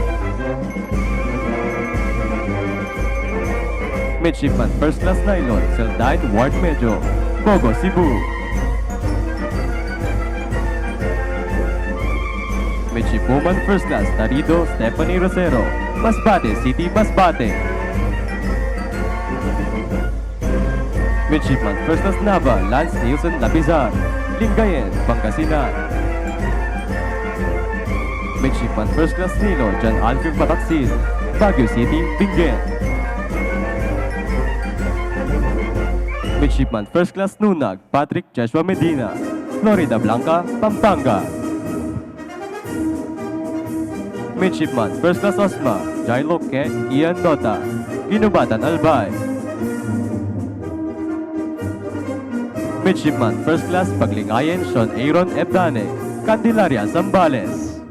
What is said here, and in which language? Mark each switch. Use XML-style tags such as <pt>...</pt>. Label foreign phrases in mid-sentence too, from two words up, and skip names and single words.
<en>Midshipman First Class Nylon Seldine Ward Medjo, Cogo, Cebu. Midshipwoman First Class Tarido Stephanie Rosero, Masbate City, Masbate. Midshipman First Class Nava Lance Nielsen Labizar, Lingayen, Pangasinan. Midshipman First Class Nilo John Alfred Bataksin, Baguio City, Benguet. Midshipman First Class Nunag Patrick Joshua Medina, Florida Blanca, Pampanga. Midshipman First Class Osma Jailo Ke Ian Dota, Ginubatan, Albay. Midshipman First Class Paglingayen Sean Aaron Ebdane, Candelaria, Zambales.</en>